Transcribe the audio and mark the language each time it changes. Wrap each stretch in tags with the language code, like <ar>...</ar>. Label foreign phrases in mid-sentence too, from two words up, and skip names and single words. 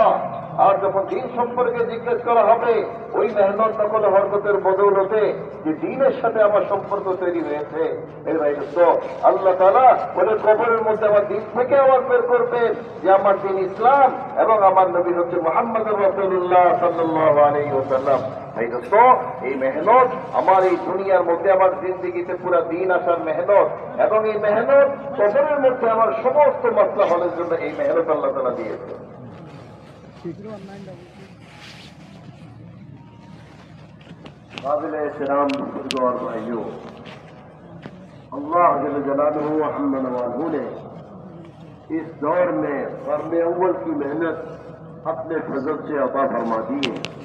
<bn>আর যখন দিন সম্পর্কে জিজ্ঞেস করা হবে, ওই মেহনত নকল হরকতের বদৌলতে যে দিনের সাথে আমার সম্পর্ক তৈরি হয়েছে, এর বাইরে তো আল্লাহ তাআলা বলে কবরের মধ্যে আমার দিন থেকে আওয়াজ বের করবেন যে আমার দিন ইসলাম এবং আমার নবী হচ্ছে মুহাম্মদুর রাসূলুল্লাহ সাল্লাল্লাহু আলাইহি ওয়াসাল্লাম। তাই তো এই মেহনত আমার এই দুনিয়ার মধ্যে আমার জিন্দেগিতে পুরা দিন আসার মেহনত, এবং এই মেহনত কবরের মধ্যে আমার সমস্ত মাসলা হলের জন্য এই মেহনত আল্লাহ তাআলা দিয়েছে।</bn> <ur>قابل احترام بزرگوں اور بھائیوں، اللہ جل جلالہ و عم نوالہ نے اس دور میں قرن اول کی محنت اپنے فضل سے عطا فرما دی ہے۔</ur>